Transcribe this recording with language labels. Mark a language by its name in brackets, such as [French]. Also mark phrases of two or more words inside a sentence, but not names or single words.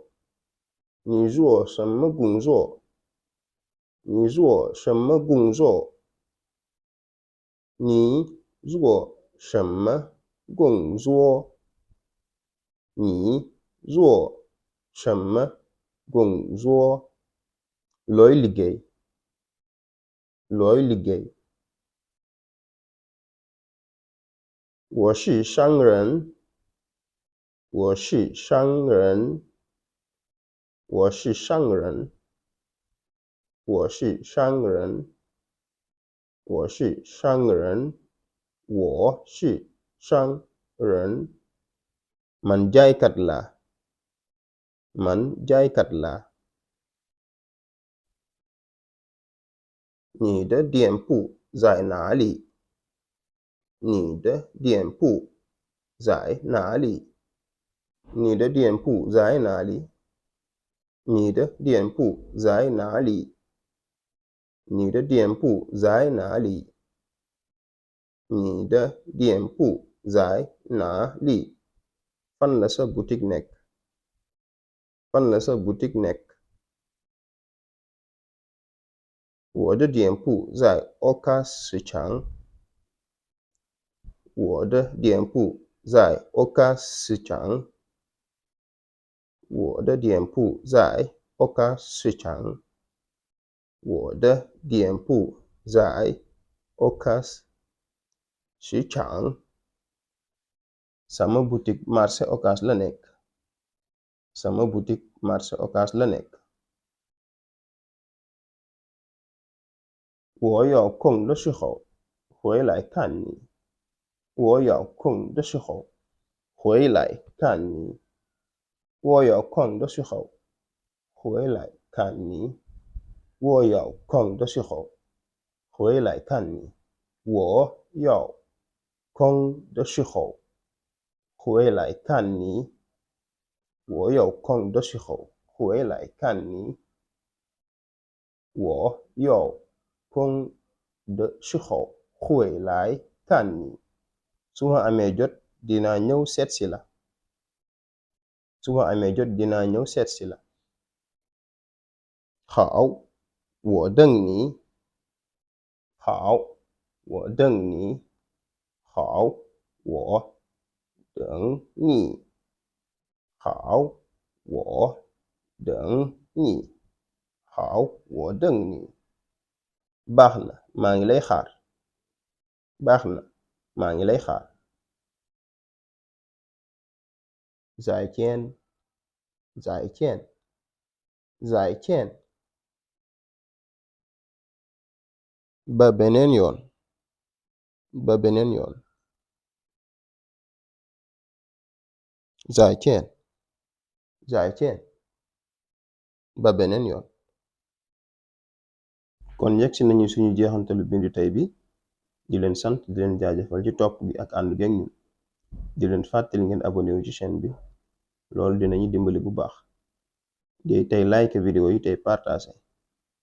[Chinese] 你做什么工作？你做什么工作？你做什么工作？你做什么工作？ [Wolof] looy liggéey? looy liggéey? [Chinese] 我是商人。我是商人。我是商人。我是商人。我是商人。我是商人。 [Wolof] man jaaykat laa. man jaaykat laa. [Chinese] 你的店铺在哪里？你的店铺在哪里？你的店铺在哪里？你的店铺在哪里？你的店铺在哪里？你的店铺在哪里？ [Wolof] fan la sa boutique nekk? fan la sa boutique nekk? [Chinese] 我的店铺在 Okas 市场。我的店铺在 Okas 市场。我的店铺在 Okas 市场。我的店铺在 Okas 市场。 [Wolof] sama boutique marché Okas la nekk. sama boutique marché Okas la nekk. [Chinese] 我有空的时候回来看你。我有空的时候回来看你。我有空的时候回来看你。我有空的时候回来看你。我有空的时候回来看你。我有空的时候回来看你。我有空的时候回来看你。 [Wolof] su ma amee jot dinaa ñëw seetsi la. su ma amee jot dinaa ñëw seetsi la. [Chinese] 好，我等你。好，我等你。好，我等你。好，我等你。好，我等你。 [Wolof] baax na maa ngi lay xaar. baax na maa ngi lay xaar. [Chinese] 再见。再见。再见. [Wolof] ba beneen yoon. ba beneen yoon. [Chinese] 再见。再见. [Wolof] ba beneen yoon. kon yegsi nañu suñu jeexantalu bindu tey bi. di leen sant di leen jaajëfal ci topp bi ak ànd geeg ñun. di leen fàttali ngeen abonné wu ci chaîne bi. loolu dinañu dimbali bu baax. tey like vidéo yi tey partage.